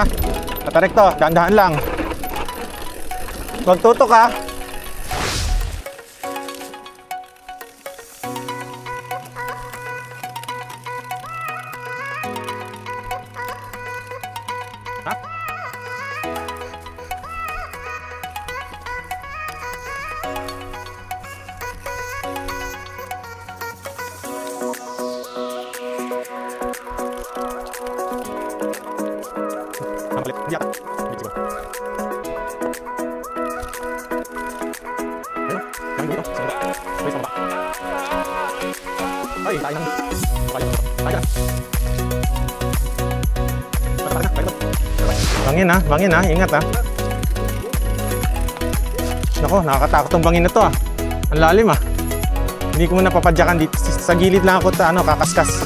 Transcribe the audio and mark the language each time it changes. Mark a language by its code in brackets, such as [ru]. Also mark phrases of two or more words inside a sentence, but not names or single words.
[tl] Tatarek to, dahan-dahan lang. Huwag tutok ha. Ha? [id] Ya, gitu. Ayo, jangan gitu, sebentar. Wait, sebentar. [tl] Ay, tayo nang. Tayo. Bangin ha, ingat ha. Nako, nakakatakot tong bangin na to ah. Ang lalim ah. Hindi ko muna papadyakan dito. Sa gilid lang ako kakaskas.